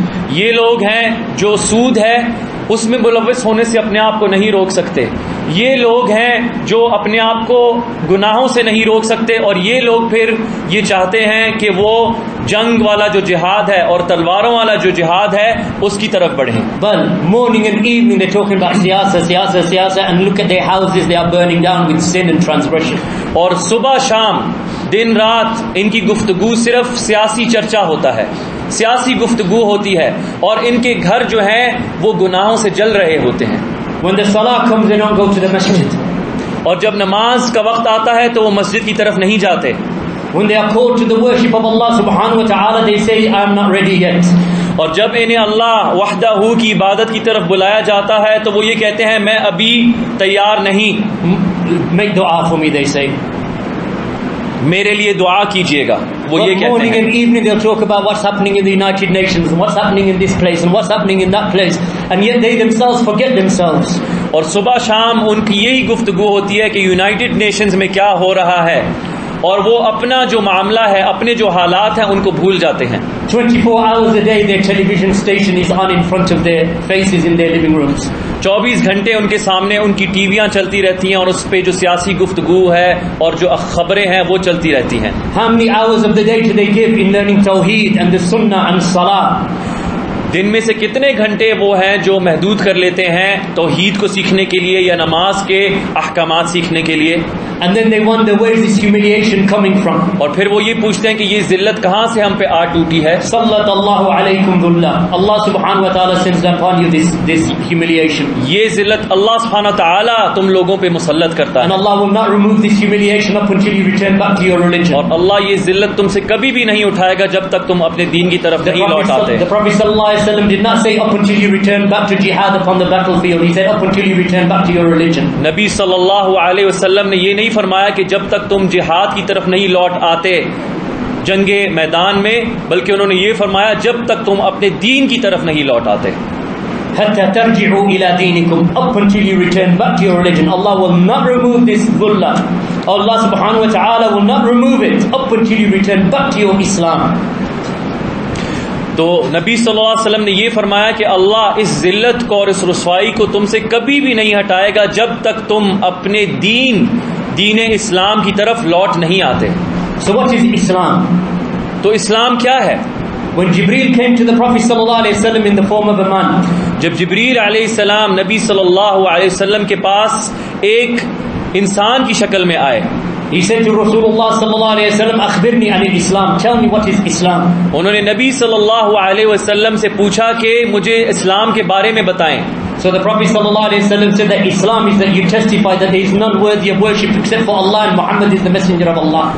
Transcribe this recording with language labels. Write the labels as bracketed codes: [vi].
[ur] یہ لوگ ہیں جو سود ہے اس میں ملوث ہونے سے اپنے آپ کو نہیں روک سکتے. یہ لوگ ہیں جو اپنے آپ کو گناہوں سے نہیں روک سکتے، اور یہ لوگ پھر یہ چاہتے ہیں کہ وہ جنگ والا جو جہاد ہے اور تلواروں والا جو جہاد ہے اس کی طرف بڑھیں. [en] But morning and evening they're talking about siyasa, and look at their houses, they are burning down with sin and transgression. [ur] اور صبح شام دن رات ان کی گفتگو صرف سیاسی چرچا ہوتا ہے، سیاسی گفتگو ہوتی ہے، اور ان کے گھر جو ہیں وہ گناہوں سے جل رہے ہوتے ہیں. [en] When the salah comes, they don't go to the masjid. [ur] اور جب نماز کا وقت آتا ہے تو وہ مسجد کی طرف نہیں جاتے. [en] When they are called to the worship of Allah subhanahu wa ta'ala, they say, I am not ready yet. [ur] اور جب انہیں اللہ وحدہ کی عبادت کی طرف بلایا جاتا ہے تو وہ یہ کہتے ہیں میں ابھی تیار نہیں. [en] Make dua for me, they say. [ur] میرے لیے دعا کیجیے گا. وہ یہ کہتے [en] morning [ur] ہیں. [en] and evening they'll talk about what's happening in the United Nations and what's happening in this place and what's happening in that place, and yet they themselves forget themselves. [ur] اور صبح شام ان کی یہی گفتگو ہوتی ہے کہ یونائٹڈ نیشنز میں کیا ہو رہا ہے، اور وہ اپنا جو معاملہ ہے، اپنے جو حالات ہیں ان کو بھول جاتے ہیں. [en] 24 hours a day their television station is on in front of their faces in their living rooms. [ur] 24 گھنٹے ان کے سامنے ان کی ٹی ویاں چلتی رہتی ہیں اور اس پہ جو سیاسی گفتگو ہے اور جو خبریں ہیں وہ چلتی رہتی ہیں. [en] How many hours of the day do they give in learning Tawheed and the Sunnah and Salah? [ur] دن میں سے کتنے گھنٹے وہ ہیں جو محدود کر لیتے ہیں توحید کو سیکھنے کے لیے یا نماز کے احکامات سیکھنے کے لیے. [en] And then they wonder where is this humiliation coming from. [ur] اور پھر وہ یہ پوچھتے ہیں کہ یہ ذلت کہاں سے ہم پہ آ ٹوٹی ہے. [ar] صلّت اللہ علیکم ذلہ. [en] Allah subhanahu wa ta'ala sends upon you this humiliation. [ur] یہ ذلت اللہ سبحانہ و تعالی تم لوگوں پہ مسلط کرتا ہے. [en] And Allah will not remove this humiliation up until you return back to your religion. [ur] اور اللہ یہ ذلت تم سے کبھی بھی نہیں اٹھائے گا جب تک تم اپنے دین کی طرف نہیں لوٹ آتے. [en] The Prophet sallallahu alaihi wasallam did not say up until you return back to jihad upon the battlefield. He said up until you return back to your religion. [ur] نبی صلی اللہ علیہ وسلم نے یہ نہیں فرمایا کہ جب تک تم جہاد کی طرف نہیں لوٹ آتے جنگ میدان میں، بلکہ انہوں نے یہ فرمایا جب تک تم اپنے دین کی طرف نہیں لوٹ آتے. [ar] حتى ترجعوا الى دينكم, [en] up until you return back to your religion. Allah will not remove this dhullah. Allah subhanahu wa ta'ala will not remove it up until you return back to your Islam. [ur] تو نبی صلی اللہ علیہ وسلم نے یہ فرمایا کہ اللہ اس ذلت کو اور اس رسوائی کو تم سے کبھی بھی نہیں ہٹائے گا جب تک تم اپنے دین اسلام کی طرف لوٹ نہیں آتے. [en] So what is Islam? [ur] تو اسلام کیا ہے؟ [en] When Jibreel came to the Prophet sallallahu alaihi wasallam in the form of a man, [ur] جب جبریل علیہ السلام نبی صلی اللہ علیہ وسلم کے پاس ایک انسان کی شکل میں آئے، [en] he said to Rasulullah sallallahu alaihi wasallam, [ar] akhbirni an al-Islam, [en] tell me what is Islam. [ur] انہوں نے نبی صلی اللہ علیہ وسلم سے پوچھا کہ مجھے اسلام کے بارے میں بتائیں. [en] So the Prophet sallallahu alaihi wasallam said that Islam is that you testify that there is none worthy of worship except for Allah and Muhammad is the messenger of Allah.